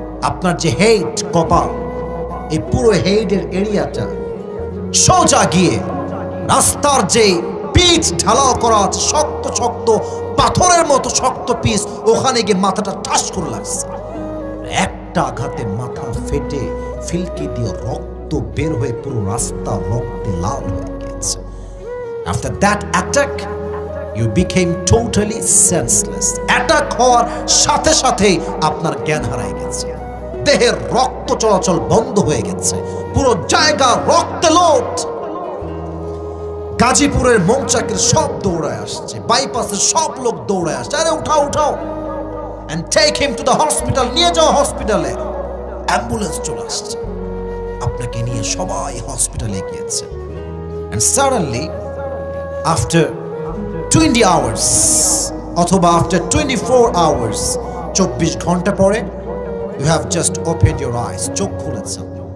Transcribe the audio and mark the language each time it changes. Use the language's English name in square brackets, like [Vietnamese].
[Bangla] আপনার যে হেড, কপাল, এই পুরো হেডের এরিয়াটা সোজা গিয়ে রাস্তার যে পিচ ঢালাও করা আছে, শক্ত শক্ত পাথরের মতো শক্ত পিচ, ওখানে গিয়ে মাথাটা ঠাস করে লাগছে। একটা আঘাতে মাথা ফেটে ফিলকি দিয়ে রক্ত বের হয়ে পুরো রাস্তা রক্তে লাল হয়ে গেছে। [English] After that attack, you became totally senseless. [Bangla] Attack হওয়ার সাথে সাথেই আপনার জ্ঞান হারায় গেছে, দেহের রক্ত চলাচল বন্ধ হয়ে গেছে, পুরো জায়গা রক্তে লোট। গাজীপুরের মৌচাকের সব দৌড়ায় আসছে, বাইপাসের সব লোক দৌড়ায় আসছে, আরে উঠাও উঠাও, [English] and take him to the hospital, [Bangla] নিয়ে যাও হসপিটালে। অ্যাম্বুলেন্স চলে আসছে, আপনাকে নিয়ে সবাই হসপিটালে গিয়েছে। [English] and suddenly after 20 hours অথবা after 24 hours, [Bangla] 24 ঘন্টা পরে, [English] you have just opened your eyes, [Bangla] চোখ খুলেছেন।